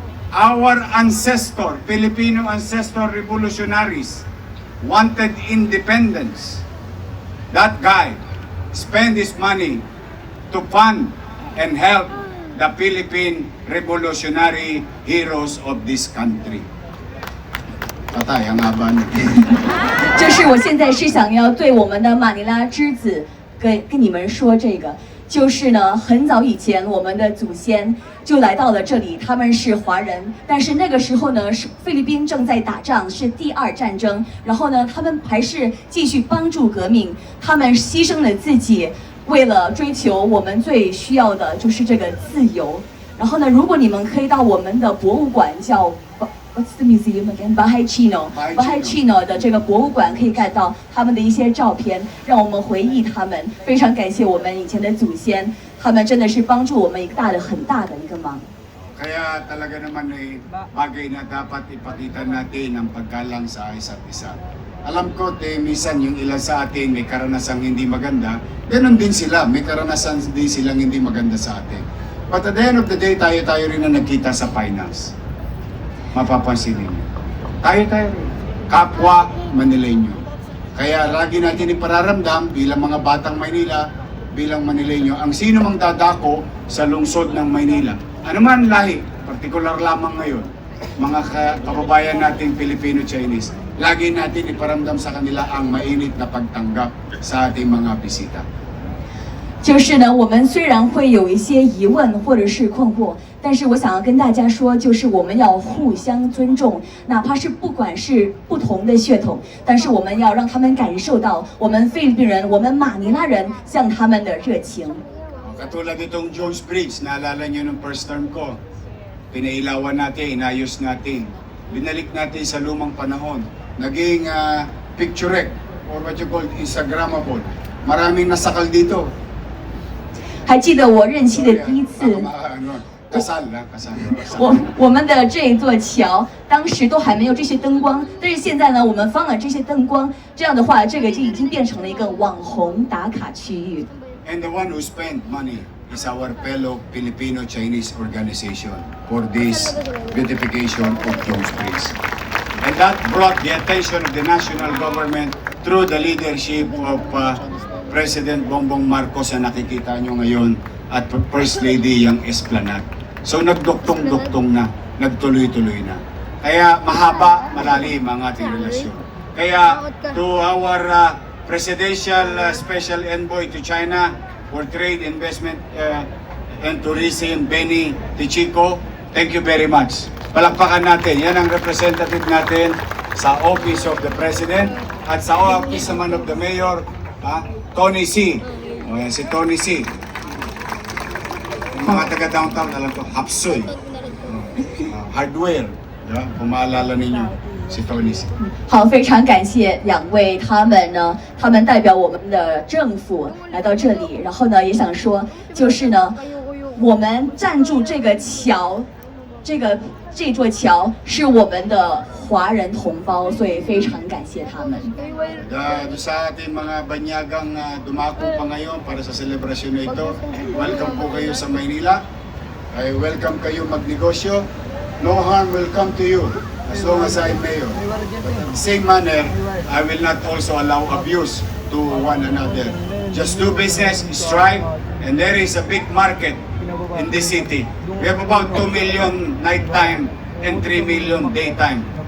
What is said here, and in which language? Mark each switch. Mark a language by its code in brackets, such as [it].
[en] our ancestor, Filipino ancestor revolutionaries wanted independence, that guy spent his money to fund and help the Philippine revolutionary heroes of this country. [tl] Patay, ang haba nito. [zh] 就是我现在是想要对我们的马尼拉之子跟你们说这个，就是呢，很早以前我们的祖先就来到了这里，他们是华人，但是那个时候呢，是菲律宾正在打仗，是第二战争，然后呢，他们还是继续帮助革命，他们牺牲了自己，为了追求我们最需要的就是这个自由。然后呢，如果你们可以到我们的博物馆叫 [en] What's the museum again? [tl] Bahay Chino. [zh] Bahay Chino 的这个博物馆可以看到他们的一些照片，让我们回忆他们。非常感谢我们以前的祖先，他们真的是帮助我们很大的一个忙。 [tl] Kaya talaga naman ay bagay na dapat ipakita natin ang paggalang sa isa't isa. Alam ko, minsan yung ilan sa atin may karanasang hindi maganda, ganun din sila, may karanasan din silang hindi maganda sa atin. [en] But at the end of the day, [tl] tayo rin na nagkita sa finals. Mapapansin ninyo. Tayo rin. Kapwa Manileño. Kaya lagi natin ipararamdam bilang mga batang Maynila, bilang Manileño, ang sino mang dadako sa lungsod ng Maynila. Ano man lahi, partikular lamang ngayon, mga kababayan nating Filipino-Chinese, lagi natin iparamdam sa kanila ang mainit na pagtanggap sa ating mga bisita. [zh] 就是呢，我们虽然会有一些疑问或者是困惑，但是我想要跟大家说，就是我们要互相尊重，哪怕是不管是不同的血统，但是我们要让他们感受到我们菲律宾人、我们马尼拉人向他们的热情。 [tl] Katulad itong Jones Bridge, naalala nyo nung first term ko, pinailawan natin, inayos natin, binalik natin sa lumang panahon, naging picturette, [en] or what you call Instagrammable. [tl] Maraming nasakal dito. [zh] 还记得我任期的第一次， [tl] Kasal. [zh] 我们的这一座桥，当时都还没有这些灯光，但是现在呢，我们放了这些灯光，这样的话，这个就已经变成了一个网红打卡区域。 [en] And the one who spent money is our fellow Filipino-Chinese organization for this beautification of Jones Bridge. And that brought the attention of the national government through the leadership of President Bongbong Marcos [tl] na nakikita nyo ngayon at [en] First Lady yung Esplanade. [tl] So nagduktong-duktong na, nagtuloy-tuloy na. Kaya mahaba, malalim ang ating relasyon. [en] Kaya to our Presidential Special Envoy to China for Trade, Investment and Tourism, Benny Tichico, thank you very much. [tl] Palakpakan natin, yan ang representative natin sa Office of the President at sa Office naman of the Mayor, Tony C. O yan, si Tony C. Yung mga taga-downtown, alam ko, Hapsoy, Hardware, diba? Kung maalala ninyo, si Tony C. [zh] 好，非常感谢两位，他们呢，他们代表我们的政府来到这里，然后呢，也想说，就是呢，我们站住这个桥，这座桥是我们的华人同胞，所以非常感谢他们。 [tl] Sa ating mga banyagang dumako pa ngayon para sa selebrasyon na ito, welcome po kayo sa Maynila. I welcome kayo magnegosyo. [en] No harm will come to you as long as I'm mayor. But in the same manner, I will not also allow abuse to one another. Just do business, strive, and there is a big market in this city. We have about 2 million nighttime and 3 million daytime.